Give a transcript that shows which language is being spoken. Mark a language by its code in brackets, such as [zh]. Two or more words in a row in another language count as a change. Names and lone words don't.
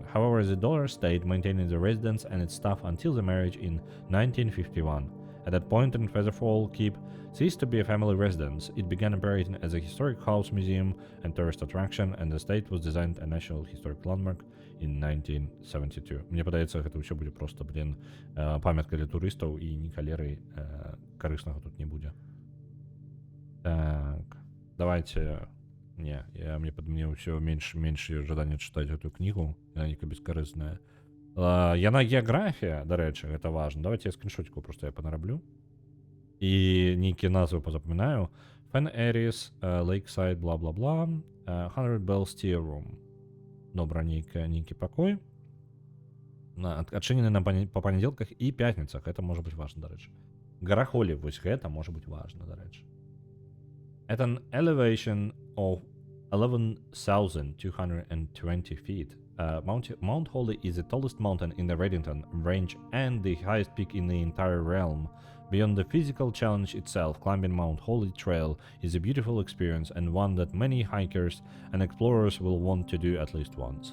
[en] However, the daughter stayed maintaining the residence and its staff until the marriage in 1951. At that point, Featherfall Keep ceased to be a family residence. It began operating as a historic house museum and tourist attraction, and the estate was designed a National Historic Landmark in 1972. [be] Мне падаецца, гэта ўсё будзе просто, памятка для турыстаў і ні халеры карыснага тут не будзе. Так, давайте... Не, мне ўсё менш жадання чытаць гэтую кнігу, яна нейкая бескарысная. Яна геаграфія, дарэчы, гэта важна. Давайте я скриншотику просто я понараблю. І нейкія назвы позапамінаю. [en] Fen Aries, Lakeside, бла-бла-бла, 100 Bells Tea Room. [be] Добра, нейкі пакой. Адчынены па панядзелках і пятніцах. Гэта можа быць важна, дарэчы. Гара Холі, вось гэта можа быць важна, дарэчы. [en] At an elevation of 11,220 feet, Mount Holly is the tallest mountain in the Reddington range and the highest peak in the entire realm. Beyond the physical challenge itself, climbing Mount Holly Trail is a beautiful experience and one that many hikers and explorers will want to do at least once.